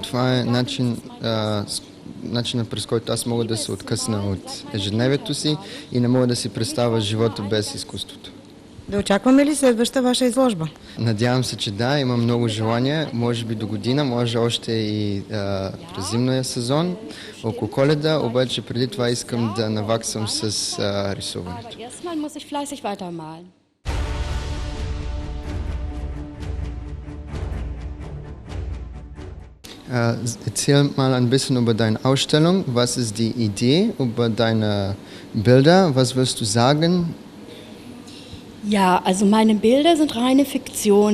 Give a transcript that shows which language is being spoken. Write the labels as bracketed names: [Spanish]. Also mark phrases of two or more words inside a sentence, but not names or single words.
[Bulgarian] Това е начинът, през който аз мога да се откъсна от ежедневието си и не мога да си представя живота без изкуството. Да очакваме ли следваща ваша изложба? Надявам се, че да, имам много желание, може би до година, може още и през зимния сезон, около Коледа, обаче преди това искам да наваксам с рисуването. [German] Erzähl mal ein bisschen über deine Ausstellung. Was ist die Idee über deine Bilder? Was willst du sagen? Ja, also meine Bilder sind reine Fiktion.